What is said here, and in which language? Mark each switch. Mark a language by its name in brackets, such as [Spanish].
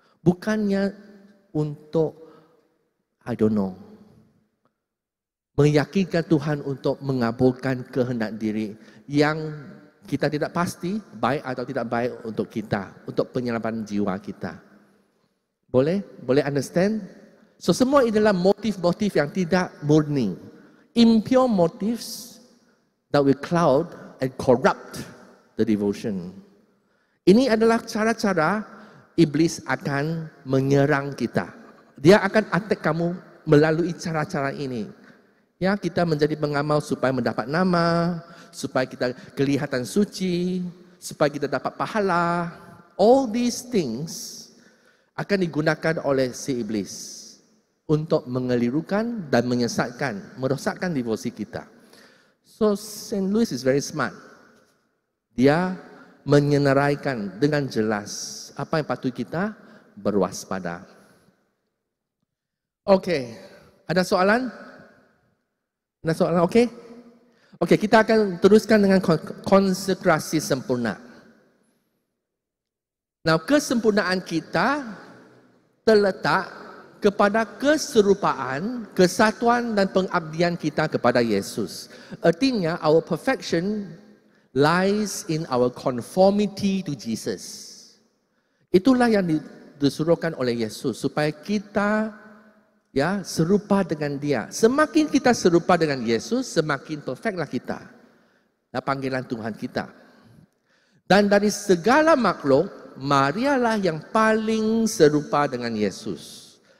[Malay] Bukannya untuk, meyakinkan Tuhan untuk mengabulkan kehendak diri yang kita tidak pasti baik atau tidak baik untuk kita, untuk penyelamatkan jiwa kita. Boleh? Boleh understand? So semua ini adalah motif-motif yang tidak murni. [English] Impure motives that will cloud and corrupt the devotion. [Malay] Ini adalah cara-cara iblis akan menyerang kita. Dia akan attack kamu melalui cara-cara ini. Ya, kita menjadi pengamal supaya mendapat nama, supaya kita kelihatan suci, supaya kita dapat pahala. [English] All these things [Malay] akan digunakan oleh si iblis untuk mengelirukan dan menyesatkan, merosakkan devosi kita. [English] So Saint Louis is very smart. [Malay] Dia menyenaraikan dengan jelas apa yang patut kita berwaspada. Okey, ada soalan? Ada soalan? Okey. Okey, kita akan teruskan dengan konsekrasi sempurna. Nah, kesempurnaan kita terletak kepada keserupaan, kesatuan dan pengabdian kita kepada Yesus. [English] Artinya, our perfection lies in our conformity to Jesus. [Malay] Itulah yang disuruhkan oleh Yesus supaya kita serupa dengan Dia. Semakin kita serupa dengan Yesus, semakin perfectlah kita. Dan panggilan Tuhan kita. Dan dari segala makhluk, Maria lah yang paling serupa dengan Yesus.